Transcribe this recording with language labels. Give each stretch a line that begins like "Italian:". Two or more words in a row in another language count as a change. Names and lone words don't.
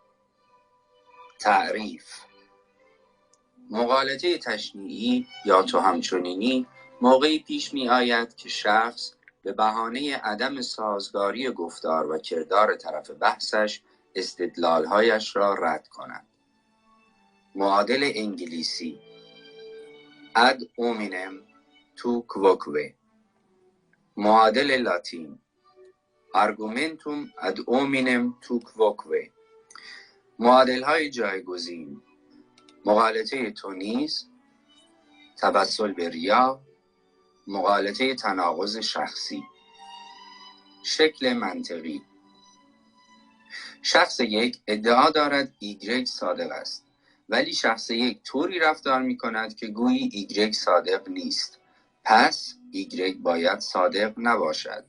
Persian: تعریف: مغالطه تشنیعی یا تو همچنینی موقعی پیش می آید که شخص به بهانه عدم سازگاری گفتار و کردار طرف بحثش استدلالهایش را رد کند. معادل انگلیسی:
Latin: ad hominem tu quoque.
Persian: معادل لاتین:
Latin: argumentum ad hominem tu quoque.
Persian: معادل های جایگزین: مغالطه تو نیز، توسل به ریا، مغالطه تناقض شخصی. شکل منطقی: شخص یک ادعا دارد ایگرگ صادق است، ولی شخص یک طوری رفتار می کند که گویی ایگرگ صادق نیست، پس ایگرگ باید صادق نباشد.